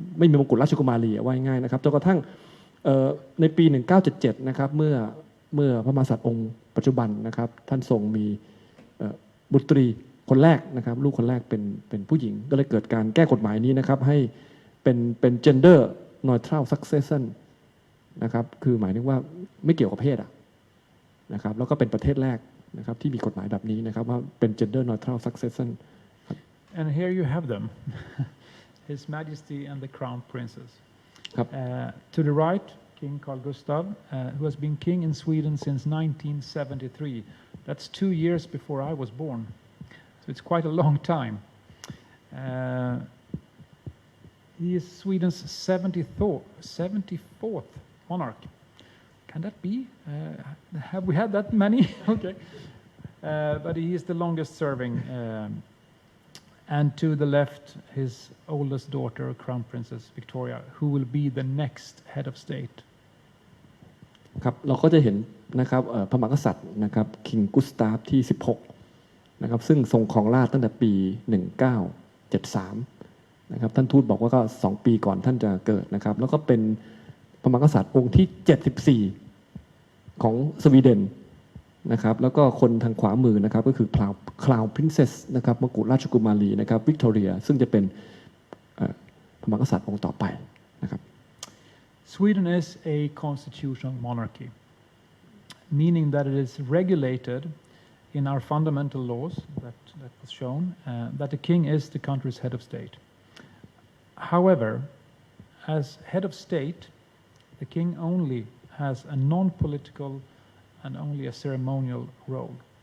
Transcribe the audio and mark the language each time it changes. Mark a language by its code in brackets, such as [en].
[th] มงกุฎราชกุมารีว่าง่ายๆนะครับจนกระทั่งในปี1977นะครับเมื่อพระมหากษัตริย์องค์ปัจจุบันนะครับท่านทรงมีบุตรีคนแรกนะครับลูกคนแรกเป็นผู้หญิงก็เลยเกิดการแก้กฎหมายนี้นะครับให้เป็น gender neutral succession นะครับคือหมายถึงว่าไม่เกี่ยวกับเพศนะครับแล้วก็เป็นประเทศแรกนะครับที่มีกฎหมายแบบนี้นะครับว่าเป็น gender neutral succession [en] And here you have them, His Majesty and the Crown Princes. To the right, King Carl Gustaf, who has been king in Sweden since 1973. That's 2 years before I was born, so it's quite a long time. He is Sweden's 74th monarch. Can that be? Have we had that many? Okay. But he is the longest serving. And to the left, his oldest daughter, Crown Princess Victoria, who will be the next head of state. [th] ครับเราก็จะเห็นนะครับพระมหากษัตริย์นะครับคิงกุสตาฟที่16นะครับซึ่งทรงครองราชย์ตั้งแต่ปี1973นะครับท่านทูตบอกว่าก็2ปีก่อนท่านจะเกิดนะครับแล้วก็เป็นพระมหากษัตริย์องค์ที่74ของสวีเดนนะครับแล้วก็คนทางขวามือนะครับก็คือCrown Princess นะครับมกุฎราชกุมารีนะครับวิกตอเรียซึ่งจะเป็นพระมหากษัตริย์องค์ต่อไปนะครับ [en] Sweden is a constitutional monarchy, meaning that it is regulated in our fundamental laws that was shown that the king is the country's head of state. However, as head of state, the king only has a non-political and only a ceremonial role.